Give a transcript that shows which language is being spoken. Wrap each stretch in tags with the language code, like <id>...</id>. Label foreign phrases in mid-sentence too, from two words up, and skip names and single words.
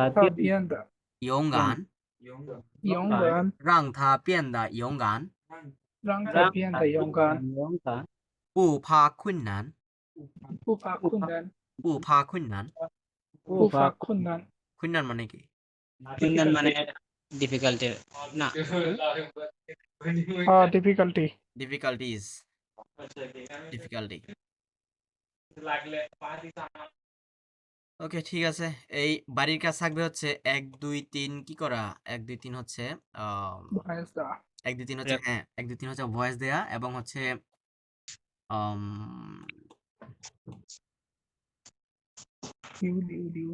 <zh>他变得勇敢勇敢，让他变得勇敢让他变得勇敢，勇敢不怕困难不怕困难，不怕困难不怕困难，</zh> <bn>困难 মানে কি কুইনান মানে ডিফিকাল্টি না difficulty,</bn> <en>difficulties difficulty</en> <bn>ওকে ঠিক আছে এই বাড়ির কাজ থাকবে হচ্ছে 1 2 3 কি করা 1 2 3 হচ্ছে ভয়েস দেওয়া, 1 2 3 হচ্ছে হ্যাঁ 1 2 3 হচ্ছে ভয়েস দেয়া এবং হচ্ছে লিউ,</bn>